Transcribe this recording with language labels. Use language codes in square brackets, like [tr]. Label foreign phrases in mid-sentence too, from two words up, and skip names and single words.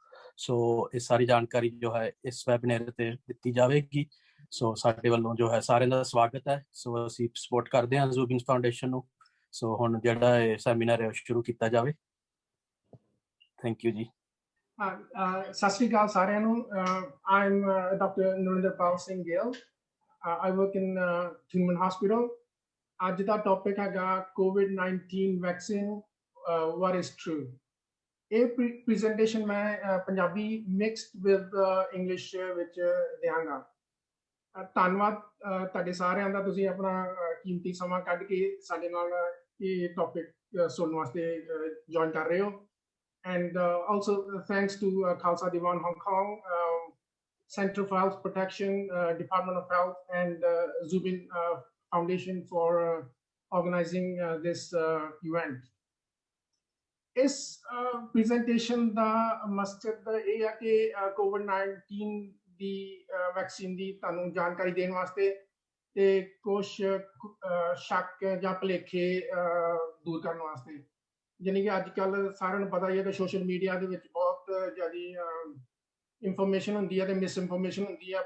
[pa] ਸੋ ਇਹ ਸਾਰੀ ਜਾਣਕਾਰੀ ਜੋ ਹੈ ਇਸ ਵੈਬੀਨਾਰ ਤੇ ਦਿੱਤੀ ਜਾਵੇਗੀ। ਸੋ ਸਾਡੇ ਵੱਲੋਂ ਜੋ ਹੈ ਸਾਰਿਆਂ ਦਾ ਸਵਾਗਤ ਹੈ। ਸੋ ਅਸੀਂ ਸਪੋਰਟ ਕਰਦੇ ਹਾਂ ਜ਼ੂਬਿਨ ਫਾਊਂਡੇਸ਼ਨ ਨੂੰ। ਸੋ ਹੁਣ ਜਿਹੜਾ ਇਹ ਸੈਮੀਨਾਰ ਹੈ ਸ਼ੁਰੂ ਕੀਤਾ ਜਾਵੇ। [en] thank you [pa] ਜੀ। ਸਤਿ ਸ੍ਰੀ ਅਕਾਲ ਸਾਰਿਆਂ ਨੂੰ। [en] I'm Dr. Narindar Pal Singh Gill. I work in Tuen Mun Hospital. [pa] ਅੱਜ ਦਾ ਟੌਪਿਕ ਹੈਗਾ COVID-19 ਵੈਕਸੀਨ [en] what is true. [pa] ਇਹ ਪ੍ਰੈਜੈਂਟੇਸ਼ਨ ਮੈਂ ਪੰਜਾਬੀ [en] mixed with English [pa] ਵਿੱਚ ਦਿਆਂਗਾ। ਧੰਨਵਾਦ ਤੁਹਾਡੇ ਸਾਰਿਆਂ ਦਾ, ਤੁਸੀਂ ਆਪਣਾ ਕੀਮਤੀ ਸਮਾਂ ਕੱਢ ਕੇ ਸਾਡੇ ਨਾਲ ਇਹ ਟੌਪਿਕ ਸੁਣਨ ਵਾਸਤੇ ਜੁਆਇਨ ਕਰ ਰਹੇ ਹੋ। [en] And also thanks to Khalsa Diwan Hong Kong, Center for Health Protection, Department of Health, and Zubin Foundation for organizing this event. [pa] ਇਸ ਪ੍ਰੈਜ਼ੈਂਟੇਸ਼ਨ ਦਾ ਮਕਸਦ ਇਹ ਹੈ ਕਿ COVID-19 ਦੀ ਵੈਕਸੀਨ ਦੀ ਤੁਹਾਨੂੰ ਜਾਣਕਾਰੀ ਦੇਣ ਵਾਸਤੇ ਤੇ ਕੁਝ ਸ਼ੱਕ ਜਾਂ ਭੁਲੇਖੇ ਦੂਰ ਕਰਨ ਵਾਸਤੇ। ਜਾਨੀ ਕਿ ਅੱਜ ਕੱਲ੍ਹ ਸਾਰਿਆਂ ਨੂੰ ਪਤਾ ਹੀ ਹੈ ਕਿ [en] social media [pa] ਦੇ ਵਿੱਚ ਬਹੁਤ ਜ਼ਿਆਦਾ ਇਨਫੋਰਮੇਸ਼ਨ ਹੁੰਦੀ ਹੈ ਤੇ ਮਿਸ ਇਨਫੋਰਮੇਸ਼ਨ ਹੁੰਦੀ ਹੈ।